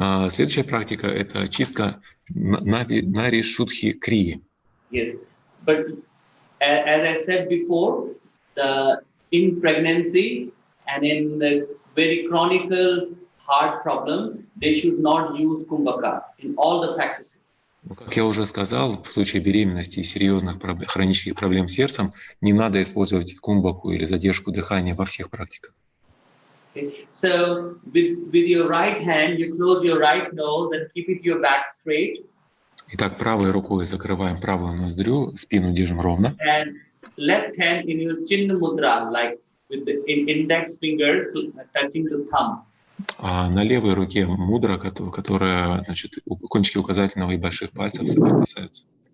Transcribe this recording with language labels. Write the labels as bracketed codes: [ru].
[ru] Следующая практика — это чистка нари шудхи крии. [en] Yes, but as I said before, in pregnancy and in the very chronic heart problem, they should not use kumbhaka in all the practices. [ru] Как я уже сказал, в случае беременности и серьезных хронических проблем с сердцем не надо использовать кумбаку или задержку дыхания во всех практиках. [en] Okay. So with your right hand, you close your right nose and keep it your back straight. [ru] Итак, правой рукой закрываем правую ноздрю, спину держим ровно. [en] And left hand in your chinna mudra, like with the index finger touching the thumb. [ru] А на левой руке мудра, которая, значит, кончики указательного и больших пальцев соприкасаются.